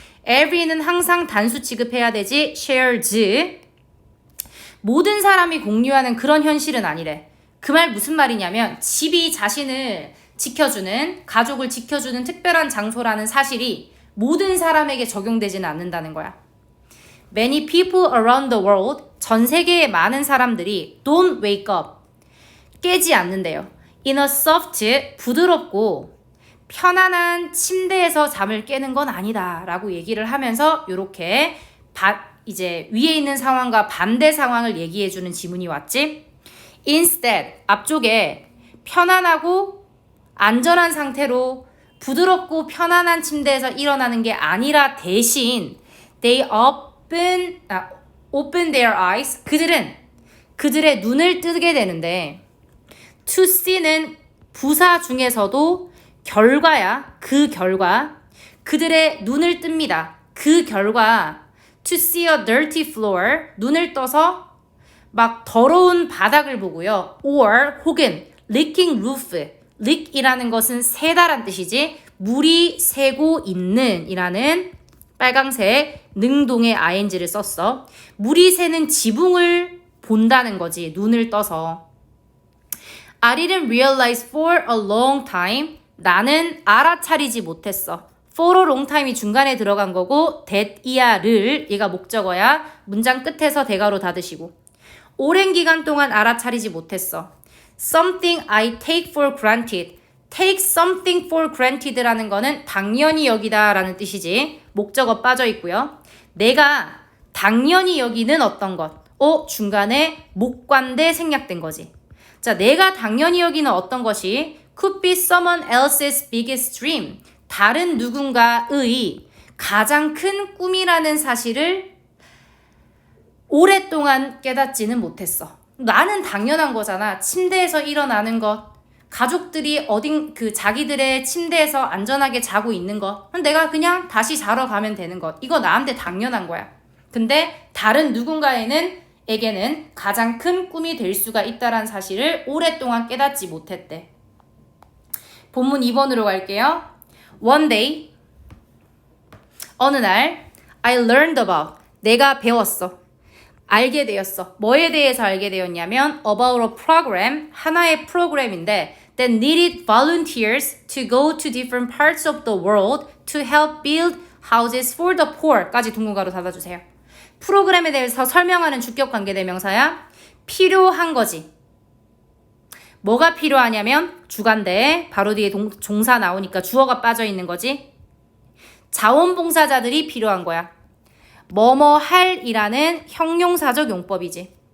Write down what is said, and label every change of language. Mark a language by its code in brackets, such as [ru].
[ko] every는 항상 단수 취급해야 되지. [en] shares. [ko] 모든 사람이 공유하는 그런 현실은 아니래. 그 말 무슨 말이냐면 집이 자신을 지켜주는, 가족을 지켜주는 특별한 장소라는 사실이 모든 사람에게 적용되지는 않는다는 거야. [en] Many people around the world, [ko] 전 세계의 많은 사람들이 [en] don't wake up, [ko] 깨지 않는데요. [en] In a soft, [ko] 부드럽고 편안한 침대에서 잠을 깨는 건 아니다 라고 얘기를 하면서 이렇게 이제 위에 있는 상황과 반대 상황을 얘기해주는 지문이 왔지. Instead, 앞쪽에 편안하고 안전한 상태로 부드럽고 편안한 침대에서 일어나는 게 아니라 대신 [en] they open their eyes, [ko] 그들의 눈을 뜨게 되는데 to see는 부사 중에서도 결과야. 그 결과. 그들의 눈을 뜹니다. 그 결과 [en] to see a dirty floor, [ko] 눈을 떠서 막 더러운 바닥을 보고요. [en] or [ko] 혹은 [en] leaking roof, [ko] leak이라는 것은 새다란 뜻이지. 물이 새고 있는 이라는 빨강색 능동의 ing를 썼어. 물이 새는 지붕을 본다는 거지. 눈을 떠서. [en] I didn't realize for a long time. [ko] 나는 알아차리지 못했어. [en] for a long time [ko] 이 중간에 들어간 거고 that이야를 얘가 목적어야. 문장 끝에서 대가로 닫으시고. 오랜 기간 동안 알아차리지 못했어. [en] Something I take for granted. Take something for granted [ko] 라는 거는 당연히 여기다 라는 뜻이지. 목적어 빠져 있고요. 내가 당연히 여기는 어떤 것. 중간에 목관대 생략된 거지. 자, 내가 당연히 여기는 어떤 것이 [en] could be someone else's biggest dream. [ko] 다른 누군가의 가장 큰 꿈이라는 사실을 오랫동안 깨닫지는 못했어. 나는 당연한 거잖아. 침대에서 일어나는 것. 가족들이 자기들의 침대에서 안전하게 자고 있는 것. 내가 그냥 다시 자러 가면 되는 것. 이거 나한테 당연한 거야. 근데 다른 누군가에게는 가장 큰 꿈이 될 수가 있다는 사실을 오랫동안 깨닫지 못했대. 본문 2번으로 갈게요. [en] One day, [ko] 어느 날, [en] I learned about, [ko] 내가 배웠어. 알게 되었어. 뭐에 대해서 알게 되었냐면 [en] about a program, [ko] 하나의 프로그램인데 [en] that needed volunteers to go to different parts of the world to help build houses for the poor [ko] 까지 동사로 닫아주세요. 프로그램에 대해서 설명하는 주격 관계대명사야. 필요한 거지. 뭐가 필요하냐면 주간대 바로 뒤에 종사 나오니까 주어가 빠져 있는 거지. 자원봉사자들이 필요한 거야. 뭐뭐 할이라는 형용사적 용법이지.